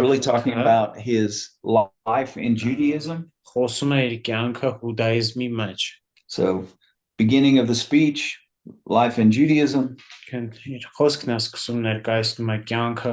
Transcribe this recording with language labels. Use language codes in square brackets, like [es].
[en] really talking about his life in Judaism. [hy] խոսում է իր կյանքը հուդայիզմի մեջ։ [en] So, beginning of the speech, life in Judaism. [hy] Իր խոսքն է սկսում ներկայացնում է կյանքը